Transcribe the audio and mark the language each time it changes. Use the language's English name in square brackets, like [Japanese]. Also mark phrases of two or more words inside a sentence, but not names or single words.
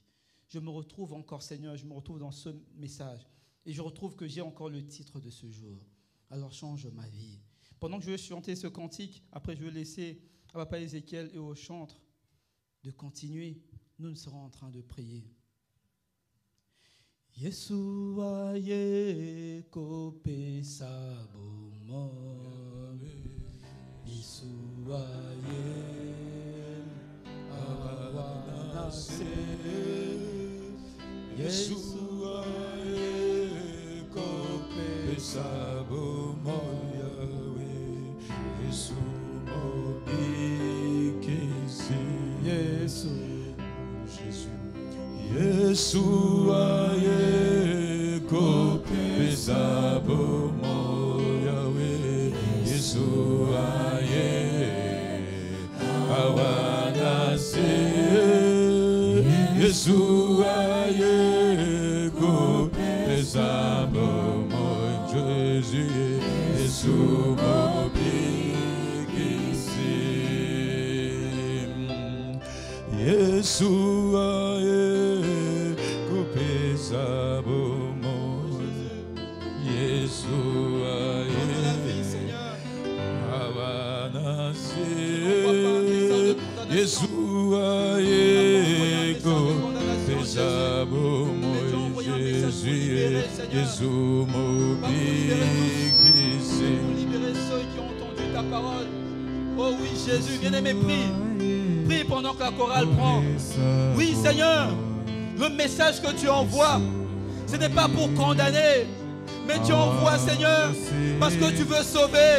[French] Je me retrouve encore, Seigneur, je me retrouve dans ce message. Et je retrouve que j'ai encore le titre de ce jour. Alors change ma vie. Pendant que je vais chanter ce cantique, après je vais laisser à Papa Ézéchiel et au chantre de continuer, nous serons en train de prier. [Lingala] Yeshua ye kope sabomo, Yeshua ye awanase, Yeshua ye kope sabomo Yahweh, Yeshua bikisi, Jésus. Yeshua ye kope sabomo Yahweh, Yeshua ye awanase, Yeshua ye kope sabomo Jésus, Yeshua bikisi, Yeshua ye kope sabomo, Yeshua ye awanase, Yeshua ye kope sabomo Jésus, Yeshua bikisi. [French] Libérer ceux qui ont entendu ta parole. Oh oui, Jésus, bien-aimé, prie. Prie pendant que la chorale prend. Oui, Seigneur, le message que tu envoies, ce n'est pas pour condamner, mais tu envoies, Seigneur, parce que tu veux sauver.